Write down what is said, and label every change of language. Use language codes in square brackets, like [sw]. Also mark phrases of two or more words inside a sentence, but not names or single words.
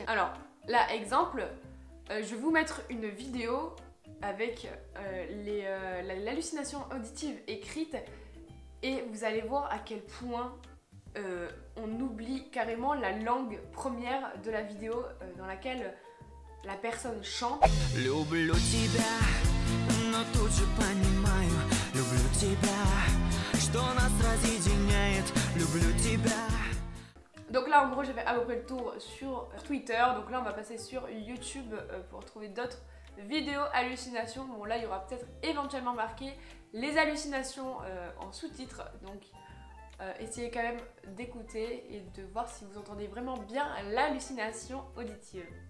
[fr] Alors là exemple, je vais vous mettre une vidéo avec l'hallucination auditive écrite et vous allez voir à quel point on oublie carrément la langue première de la vidéo dans laquelle la personne chante. [ru] Люблю тебя, но тут же понимаю, люблю тебя, что нас разъединяет, люблю тебя. [fr] Donc là en gros j'ai fait à peu près le tour sur Twitter, donc là on va passer sur YouTube pour trouver d'autres vidéos hallucinations. Bon là il y aura peut-être éventuellement marqué les hallucinations en sous-titres, donc essayez quand même d'écouter et de voir si vous entendez vraiment bien l'hallucination auditive.